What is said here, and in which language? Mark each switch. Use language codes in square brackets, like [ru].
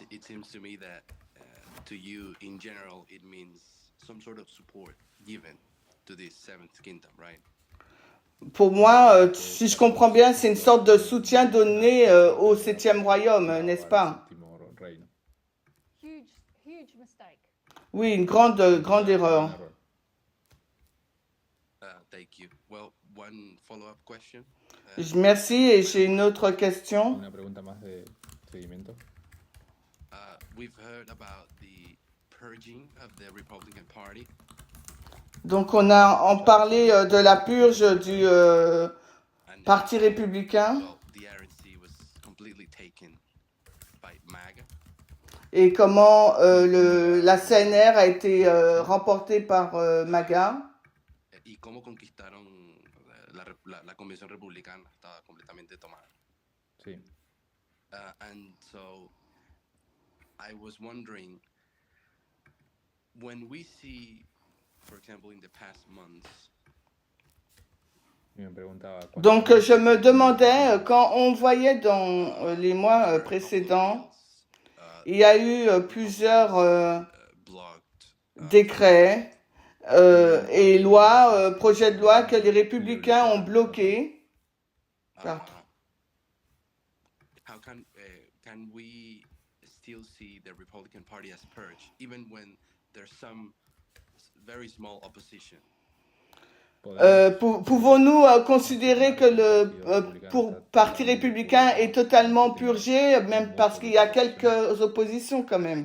[en] It seems to me that to you, in general, it means some sort of support given to this seventh kingdom, right? [fr] Pour moi, si je comprends bien, c'est une sorte de soutien donné au septième royaume, n'est-ce pas? [en] Huge mistake. [fr] Oui, une grande erreur. [en] Thank you. Well, one follow-up question. [fr] Merci et j'ai une autre question. [es] Una pregunta más de seguimiento. [en] We've heard about the purging of the Republican Party. [fr] Donc on a en parlé de la purge du [en] And, [fr] Parti républicain [en] well, the RNC was completely taken by MAGA. [fr] et comment la CNR a été remportée par MAGA. [es] Y cómo conquistaron la convención republicana, estaba completamente tomada. Sí. [en] And so I was wondering, when we see, for example, in the past months, [es] Y me preguntaba [fr] Donc je me demandais, quand on voyait dans les mois précédents, il y a eu plusieurs [en] blocked [fr] décrets et lois, projets de loi que les républicains ont bloqués. Pardon. [en] how can we still see the Republican Party as purged, even when there's some very small opposition? [fr] Pouvons-nous considérer que le Parti républicain est totalement purgé, même parce qu'il y a quelques oppositions quand même?